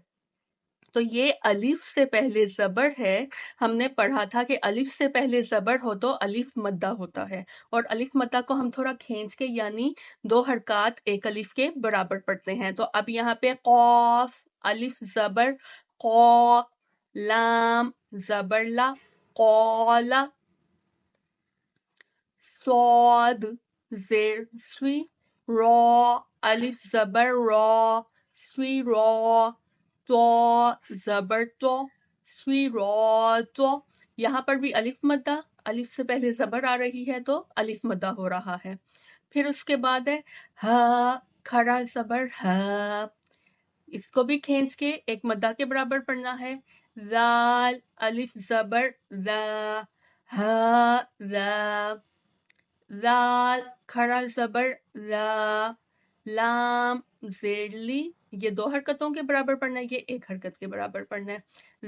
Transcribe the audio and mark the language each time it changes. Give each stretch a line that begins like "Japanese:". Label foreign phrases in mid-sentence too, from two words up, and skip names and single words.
Urdu: تو یہ الف سے پہلے زبر ہے، ہم نے پڑھا تھا کہ الف سے پہلے زبر ہو تو الف مدہ ہوتا ہے، اور الف مدہ کو ہم تھوڑا کھینچ کے یعنی دو حرکات ایک الف کے برابر پڑھتے ہیں۔ تو اب یہاں پہ قوف الف زبر قو، لام زبر لا قولا، صاد زیر سوی، را الف زبر را سوی را، تو زبر تو سوی را تو۔ یہاں پر بھی الف مدہ، الف سے پہلے زبر آ رہی ہے تو الف مدہ ہو رہا ہے۔ پھر اس کے بعد ہے ہا، کھڑا زبر ہا، اس کو بھی کھینچ کے ایک مدہ کے برابر پڑھنا ہے۔ ذال الف زبر ذا، ہا ذا، ذال کھڑا زبر ذا، لام زیر لی، یہ دو حرکتوں کے برابر پڑھنا ہے، یہ ایک حرکت کے برابر پڑھنا ہے۔